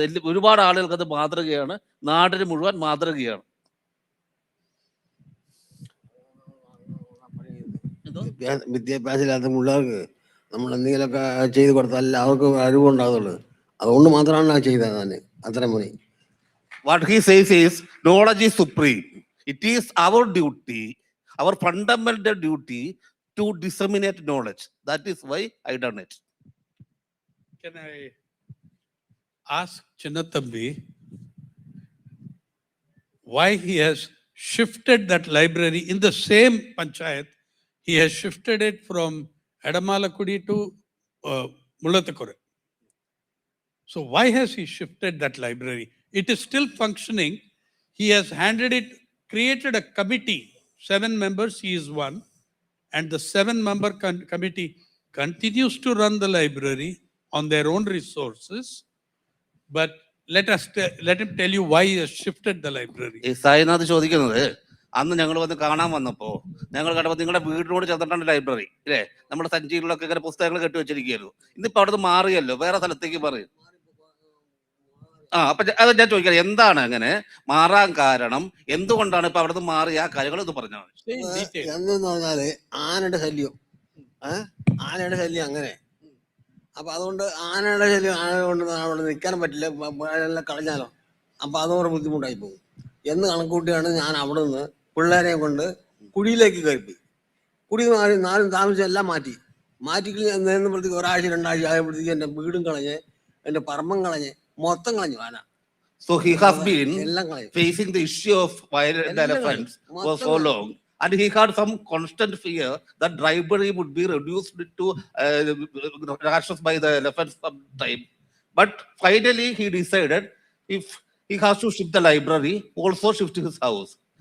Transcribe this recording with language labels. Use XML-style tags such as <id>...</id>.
<ml>ഒരുപാട് ആളുകൾക്ക് അത് മാതൃകയാണ്, നാടിന് മുഴുവൻ മാതൃകയാണ്. വിദ്യാഭ്യാസമില്ലാത്ത പിള്ളേർക്ക് നമ്മൾ എന്തെങ്കിലുമൊക്കെ ചെയ്ത് കൊടുത്താൽ അവർക്ക് അറിവുണ്ടാകുള്ളൂ. അതുകൊണ്ട് മാത്രമാണ് ചെയ്തത് ഞാൻ അത്രയും മതി.</ml> <en>What he says is knowledge is supreme. It is our duty, our fundamental duty to disseminate knowledge. That is why I done it. Can I ask Chinnathambi why he has shifted that library in the same panchayat? He has shifted it from Adamalakudi to Mullathakura. So why has he shifted that library? It is still functioning. He has created a committee, 7 members, he is one, and the 7-member committee continues to run the library on their own resources. But let him tell you why he has shifted the library.</en> <ml>ഈ സായിനാഥ് ചോദിക്കുന്നത്, അന്ന് ഞങ്ങൾ വന്ന് കാണാൻ വന്നപ്പോൾ ഞങ്ങൾ കണ്ടപ്പോൾ നിങ്ങളുടെ വീടിനോട് ചേർന്നിട്ടാണ് ലൈബ്രറി അല്ലേ, നമ്മുടെ സഞ്ചികളിലൊക്കെ ഇങ്ങനെ പുസ്തകങ്ങൾ കെട്ടിവെച്ചിരിക്കുകയായിരുന്നു. ഇന്നിപ്പോൾ അവിടെ നിന്ന് മാറിയല്ലോ, വേറെ സ്ഥലത്തേക്ക് മാറി. അപ്പൊ അത് ഞാൻ ചോദിക്കാം, എന്താണ് അങ്ങനെ മാറാൻ കാരണം? എന്തുകൊണ്ടാണ് ഇപ്പൊ അവിടെ നിന്ന് മാറിയ ആ കാര്യങ്ങൾ ഇത് പറഞ്ഞാൽ? എന്തെന്ന് പറഞ്ഞാല് ആനയുടെ ശല്യം, ആനയുടെ അങ്ങനെ. അപ്പൊ അതുകൊണ്ട് ആനയുടെ ശല്യം കൊണ്ട് അവിടെ നിൽക്കാൻ പറ്റില്ല, എല്ലാം കളഞ്ഞാലോ. അപ്പൊ അതോടെ ബുദ്ധിമുട്ടായി പോകും എന്ന് കണക്കൂട്ടിയാണ് ഞാൻ അവിടെ നിന്ന് പിള്ളേരെ കൊണ്ട് കുടിയിലേക്ക് കയറിപ്പോയി. കുടി നാലും താമസിച്ച് എല്ലാം മാറ്റി നേരുമ്പോഴത്തേക്ക് ഒരാഴ്ച 2 ആഴ്ച ആയപ്പോഴത്തേക്ക് എൻ്റെ വീടും കളഞ്ഞ് എൻ്റെ പറമ്പം കളഞ്ഞ് മൊത്തം കളഞ്ഞു ആന.</ml> <en>So he has been facing the issue of violent elephants for so long, and he had some constant fear that library would be reduced to rashes by the elephants sometime. But finally he decided if he has to shift the library, also shift his house.</en>